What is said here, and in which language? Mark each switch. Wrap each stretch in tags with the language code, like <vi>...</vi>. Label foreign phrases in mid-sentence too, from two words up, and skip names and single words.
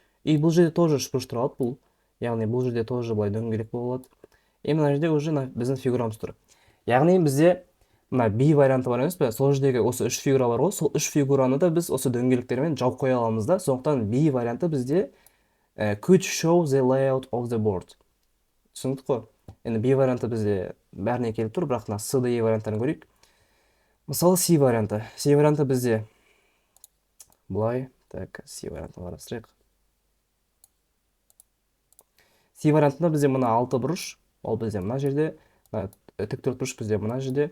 <kk>И бұл жерде тоже үш бұрыш тұра алады бұл. Яғни бұл жерде тоже былай дөңгелек болады. И мына жерде уже біздің фигурамыз тұр. Яғни бізде мына B варианты бар емес пе? Сол жердегі осы үш фигура бар ғой, сол үш фигураны да біз осы дөңгелектермен жауып қоя аламыз да. Сондықтан B варианты бізде</kk> <en>could show the layout of the board.</en> <kk>Түсіндік қой? Енді B варианты бізде бәріне келіп тұр, бірақ мына C, D варианттарын көрейік. Мысалы C варианты. C варианты бізде былай, C вариантын қарастырайық. C вариантында бізде мына 6 бұрыш, ол бізде мына жерде, тік төрт бұрыш бізде мына жерде.</kk>